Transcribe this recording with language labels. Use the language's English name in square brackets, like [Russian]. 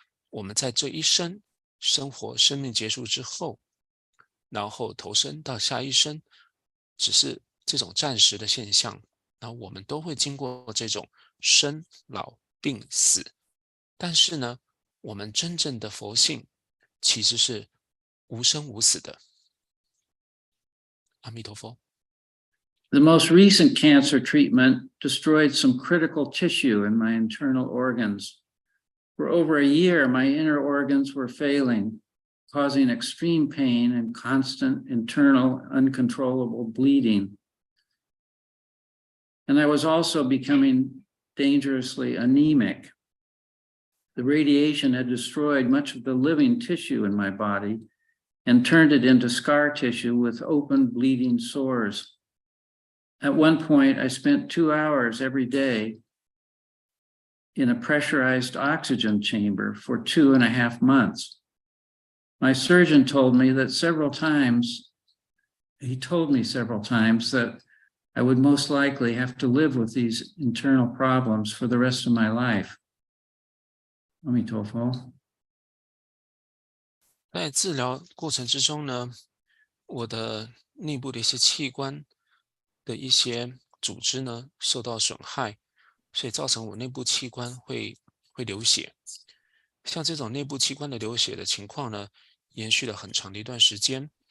[Chinese] 我们在这一生生活生命结束之后，然后投生到下一生，只是这种暂时的现象。然后我们都会经过这种生老病死，但是呢，我们真正的佛性其实是无生无死的。阿弥陀佛。 [English] The most recent cancer treatment destroyed some critical tissue in my internal organs. For over a year, my inner organs were failing, causing extreme pain and constant internal uncontrollable bleeding. And I was also becoming dangerously anemic. The radiation had destroyed much of the living tissue in my body and turned it into scar tissue with open bleeding sores. At one point, I spent 2 hours every day in a pressurized oxygen chamber for 2.5 months. My surgeon told me several times that I would most likely have to live with these internal problems for the rest of my life. [Chinese] 阿弥陀佛。在治疗过程之中呢，我的内部的一些器官的一些组织呢受到损害，所以造成我内部器官会流血。像这种内部器官的流血的情况呢，延续了很长的一段时间。